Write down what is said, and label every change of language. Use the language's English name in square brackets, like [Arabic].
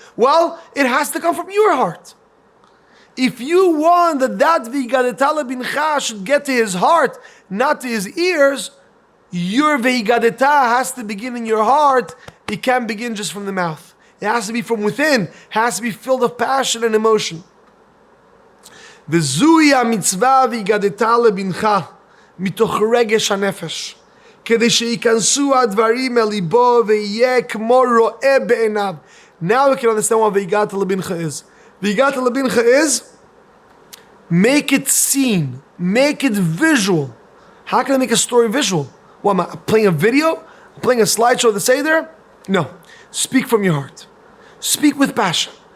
[English] Well, it has to come from your heart. If you want that v'higadeta bincha should get to his heart, not to his ears, your v'higadeta has to begin in your heart. It can't begin just from the mouth. It has to be from within. It has to be filled with passion and emotion. [Hebrew] V'zui ha-mitzvah v'higadeta lebincha mitoch regesh ha-nefesh כדי שייכנסו הדברים אל ליבו ויהיה כמו רואה בעיניו. [English] Now we can understand what v'higadeta lebincha is. V'higadeta lebincha is make it seen, make it visual. How can I make a story visual? What, am I playing a video? Playing a slideshow of the Seder? No. Speak from your heart. Speak with passion.